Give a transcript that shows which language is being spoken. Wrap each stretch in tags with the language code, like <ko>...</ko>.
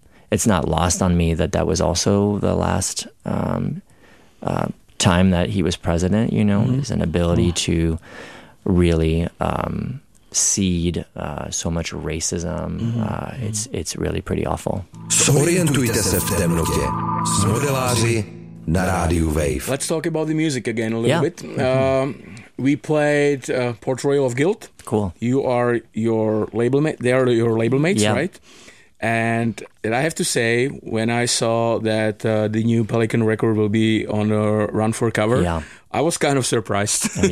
<en>It's not lost on me that was also the last time that he was president, you know. His inability to really seed so much racism. It's really pretty awful.</en> <cs>Zorientujte se v temnotě. S modeláři na rádiu Wave.</cs> <en>Let's talk about the music again a little bit. We played Portrayal of Guilt. Cool. You are your label mate. They are your label mates, right? And I have to say, when I saw that the new Pelican record will be on a Run for Cover, I was kind of surprised.</en>